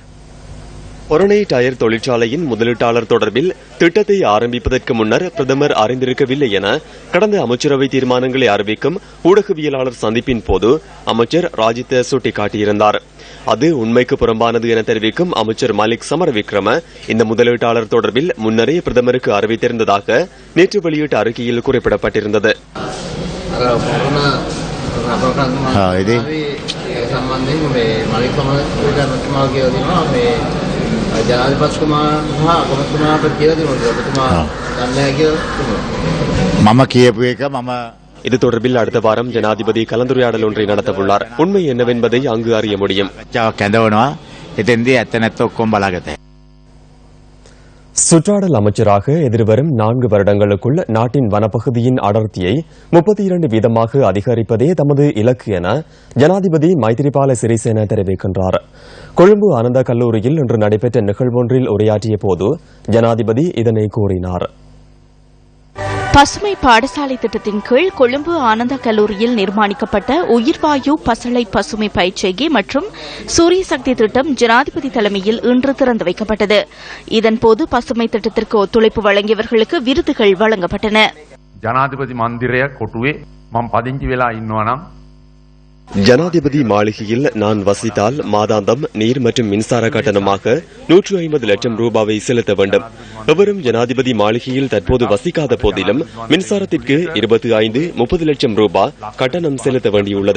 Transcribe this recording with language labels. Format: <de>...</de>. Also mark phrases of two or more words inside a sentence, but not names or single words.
<ta>ஒரணை டயர் தொழிற்சாலையின் முதலீட்டாளர் தொடர்பில் திட்டத்தை ஆரம்பிப்பதற்கு முன்னர் பிரதமர் அறிந்திருக்கவில்லை என கடந்த அமைச்சரவை தீர்மானங்களை அறிவிக்கும் ஊடகவியலாளர் சந்திப்பின் போது அமைச்சர் ராஜித சுட்டிக்காட்டியிருந்தார். அது உண்மைக்கு புறம்பானது என தெரிவிக்கும் அமைச்சர் மாலிக் சமர விக்ரம இந்த முதலீட்டாளர் தொடர்பில் முன்னரே பிரதமருக்கு அறிவித்திருந்ததாக நேற்று வெளியிட்ட அறிக்கையில் குறிப்பிடப்பட்டிருந்தது.</ta> <si>මම කියපු එක මම</si> <ta>இது தொடர்பில் அடுத்த வாரம் ஜனாதிபதி கலந்துரையாடல் ஒன்றை நடத்தவுள்ளார். உண்மை என்னவென்பதை அங்கு அறிய முடியும்.</ta> <si>කැඳවනවා එතෙන්දී ඇත්ත නැත්ත ඔක්කොම බලාගත.</si> <ta>சுற்றாடல் அமைச்சராக எதிர்வரும் 4 வருடங்களுக்குள் நாட்டின் வனப்பகுதியின் அடர்த்தியை 32 வீதமாக அதிகரிப்பதே தமது இலக்கு என ஜனாதிபதி மைத்திரிபால சிறிசேன தெரிவிக்கின்றார். கொழும்பு ஆனந்த கல்லூரியில் இன்று நடைபெற்ற நிகழ்வொன்றில் உரையாற்றிய போது ஜனாதிபதி இதனை கூறினார். பசுமை பாடசாலை திட்டத்தின் கீழ் கொழும்பு ஆனந்த கல்லூரியில் நிர்மாணிக்கப்பட்ட உயிர்வாயு பசளை பசுமை பயிற்சிகை மற்றும் சூரிய சக்தி திட்டம் ஜனாதிபதி தலைமையில் இன்று திறந்து வைக்கப்பட்டது. இதன்போது பசுமை திட்டத்திற்கு ஒத்துழைப்பு வழங்கியவர்களுக்கு விருதுகள் வழங்கப்பட்டன.</ta> <si>ජනාධිපති මන්දිරය කොටුවේ මම පදිංචි වෙලා ඉන්නවා නම්</si> <ta>ஜனாதிபதி மாளிகையில் நான் வசித்தால் மாதாந்தம் நீர் மற்றும் மின்சார கட்டணமாக 150 லட்சம் ரூபாவை செலுத்த வேண்டும். எவரும் ஜனாதிபதி மாளிகையில் தற்போது வசிக்காத போதிலும் மின்சாரத்திற்கு 25-30 லட்சம் ரூபாய் கட்டணம் செலுத்த வேண்டியுள்ளது.</ta>